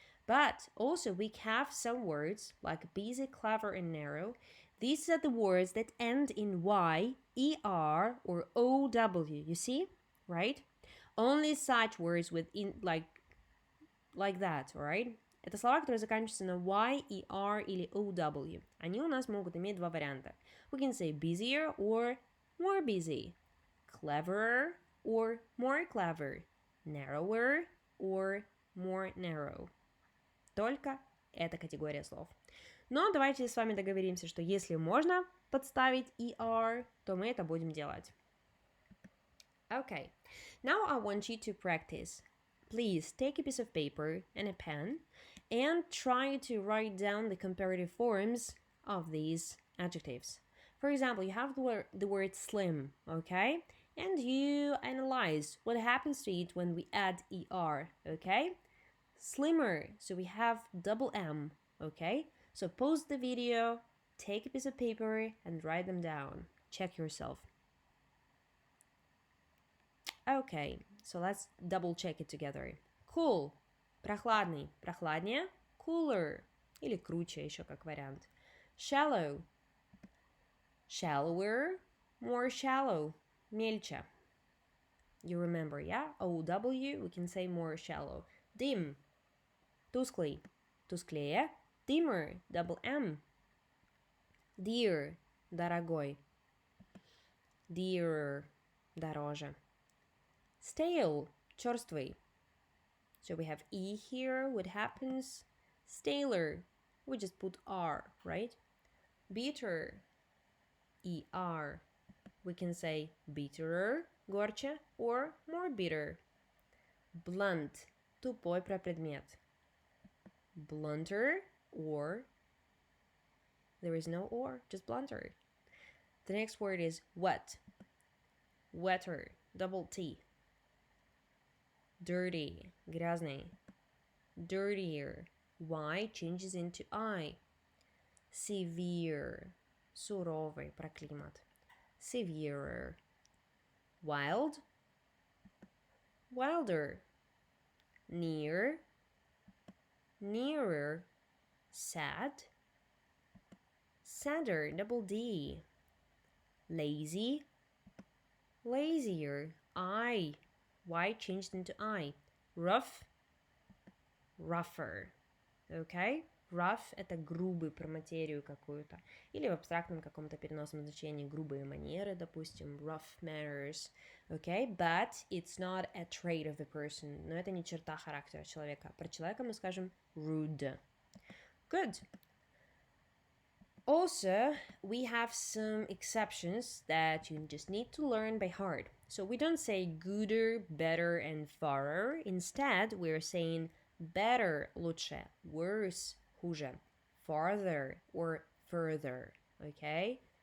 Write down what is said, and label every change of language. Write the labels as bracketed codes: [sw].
[en] But also we have some words like busy, clever, and narrow. These are the words that end in Y, ER, or OW, you see? Right? Only such words with like that, alright? [ru] Это слова, которые заканчиваются на Y, ER или OW. Они у нас могут иметь два варианта. [en] We can say busier or more busy. Cleverer or more clever. Narrower or more narrow. [ru] Только эта категория слов. Но давайте с вами договоримся, что если можно подставить ER, то мы это будем делать. [en] Okay, now I want you to practice. Please take a piece of paper and a pen and try to write down the comparative forms of these adjectives. For example, you have the word slim, okay? And you analyze what happens to it when we add ER, okay? Slimmer, so we have double M, okay? So pause the video, take a piece of paper and write them down. Check yourself. Okay, so let's double check it together. Cool, [ru] прохладный, прохладнее, [en] cooler, [ru] или круче еще как вариант. [en] Shallow, shallower, more shallow, [ru] мельче. [en] You remember, yeah? OW, we can say more shallow. Dim, [ru] тусклый, тусклее, [en] dimmer, double M. Dear, [ru] дорогой, [en] dearer, [ru] дороже. [en] Stale, [ru] черствый. [en] So we have E here. What happens? Staler. We just put R, right? Bitter. ER. We can say bitterer, [ru] горче, [en] or more bitter. Blunt, [ru] тупой про предмет. [en] Blunter or, there is no or, just blunter. The next word is wet. Wetter, double T. Dirty, [ru] грязный. [en] Dirtier, Y changes into I. Severe, [ru] суровый, про климат. [en] Severer. Wild, wilder. Near, nearer. Sad, sadder, double D. Lazy, lazier. I, Y changed into I. Rough, rougher. Okay? [ru] Rough – это грубый, про материю какую-то. Или в абстрактном каком-то переносном значении грубые манеры, допустим, [en] rough manners. Okay? But it's not a trait of the person. [ru] Но это не черта характера человека. Про человека мы скажем rude. [en] Good. Also, we have some exceptions that you just need to learn by heart. So we don't say gooder, better, and farer. Instead, we're saying better, [ru] лучше, [en] worse, [ru] хуже, [en] farther or further, okay?